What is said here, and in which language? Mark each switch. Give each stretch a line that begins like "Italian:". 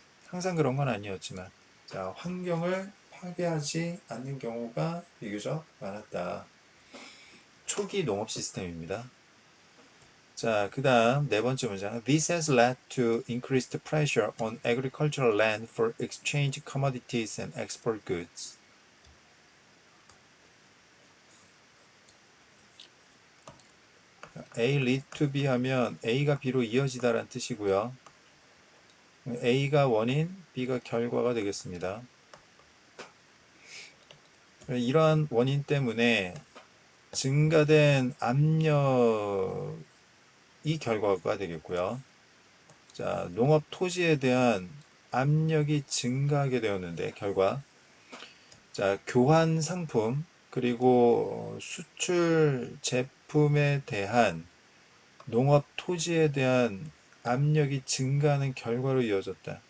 Korean: 항상 그런 건 아니었지만, 자, 환경을 파괴하지 않는 경우가 비교적 많았다. 초기 농업 시스템입니다. 자, 그 다음 네 번째 문장.
English: This has led to increased pressure on agricultural land for exchange commodities and export goods. A lead to B
Korean: 하면 A가 B로 이어지다라는 뜻이고요. A가 원인, B가 결과가 되겠습니다. 이러한 원인 때문에 증가된 압력이 이 결과가 되겠고요. 자, 농업 토지에 대한 압력이 증가하게 되었는데 결과 자, 교환 상품 그리고 수출 제품에 대한 농업 토지에 대한 압력이 증가하는 결과로 이어졌다.